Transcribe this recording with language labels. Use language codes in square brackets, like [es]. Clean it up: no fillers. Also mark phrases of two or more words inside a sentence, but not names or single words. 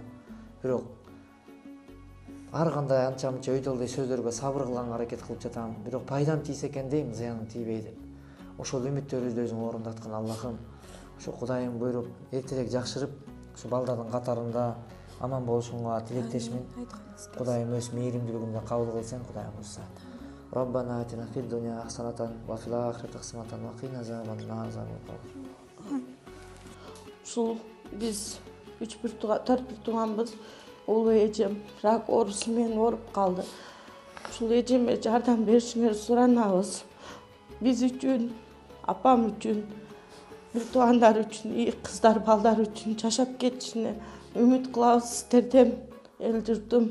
[ky] Бирок ар кандай анча-мынча өйдөлдөй сөздөргө сабыр кылганга аракет кылып жатам. Бирок пайдам тийсе экен дейм, зыяным тийбей деп. Ошол үмүттөрүбүздү өзүң орундаткын, Аллахым. Ошо Кудайым буйруп, эртерээк жакшырып, ушу балдардын катарында аман болушуңа тилектешмин. Кудайым өз мээримдүүлүгүндө кабыл кылсын, Кудайым буйрса. [ar] ربنا آتنا في الدنيا حسنة وفي الآخرة حسنة وقنا عذاب النار. [ky] Ушул биз 4 бир тууганбыз. Улуу эжем рак оорусу менен ооруп калды. Ушул эжеме жардам беришиңерди суранабыз. Биз үчүн, апам үчүн, бир туугандар үчүн, кыздар, балдар үчүн жашап кетишине үмүт кылабыз сиздерден, эл журтум.